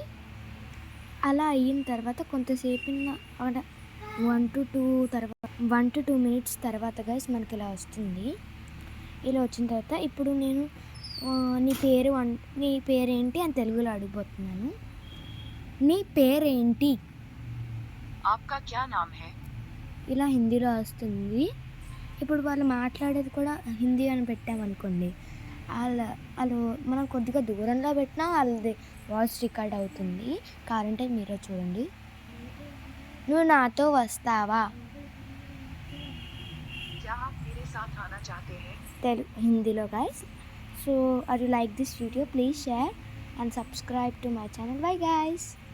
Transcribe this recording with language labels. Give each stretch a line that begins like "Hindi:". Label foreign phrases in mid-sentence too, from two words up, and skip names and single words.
Telugu: అలా అయిన తర్వాత కొంతసేపు
English: 1 to 2 minutes
Telugu: తర్వాత గైస్ మనకి ఇలా వస్తుంది. ఇలా వచ్చిన తర్వాత ఇప్పుడు నేను నీ పేరేంటి అని తెలుగులో అడిగిపోతున్నాను. నీ పేరేంటి?
Hindi: आपका क्या नाम है?
Telugu: ఇలా హిందీలో వస్తుంది. ఇప్పుడు వాళ్ళు మాట్లాడేది కూడా హిందీ అని పెట్టామనుకోండి, వాళ్ళు మనం కొద్దిగా దూరంలో పెట్టినా వాళ్ళది
English: voice record
Telugu: అవుతుంది. కావాలంటే మీరే చూడండి. నువ్వు నాతో వస్తావా?
Hindi: क्या आप मेरे साथ आना चाहते हैं?
Telugu: హిందీలో గైస్.
English: so are you like this video, please share and subscribe to my channel. bye guys.